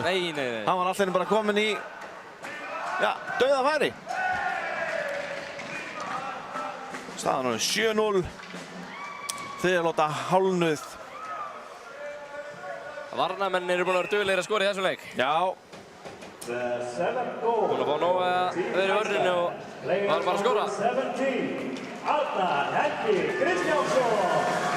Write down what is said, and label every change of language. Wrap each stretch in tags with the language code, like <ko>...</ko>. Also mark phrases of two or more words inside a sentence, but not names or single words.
<is>Nei. Hann var alltaf bara kominn í, já, dauðafæri. Staðan er 7-0. Þriðja hálfnuð. Varnarmenn eru búin að vera duglegir að skora í þessum leik. Já.</is> <en>The seventh goal.</en> <is>Búin að fá nóg að vera í vörninni og var bara að skora. 17, Arnar Helgi Kristjánsson.</is>